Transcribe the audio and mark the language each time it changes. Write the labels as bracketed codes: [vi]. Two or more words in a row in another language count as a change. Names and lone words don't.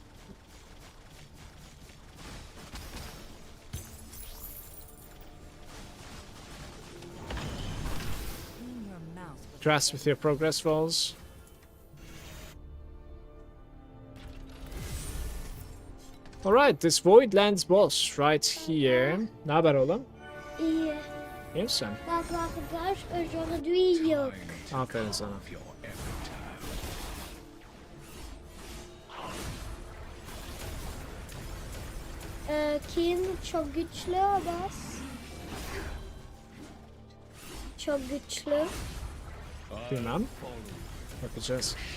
[en] Trust with your progress, Vols. Alright, this Voidlands boss right here. [tr] Ne haber oğlum? İyi. İyi misin? Bak arkadaş aujourd'hui yok. Aferin sana. Kim çok güçlü Abbas. Çok güçlü. Bilmem. Bakacağız.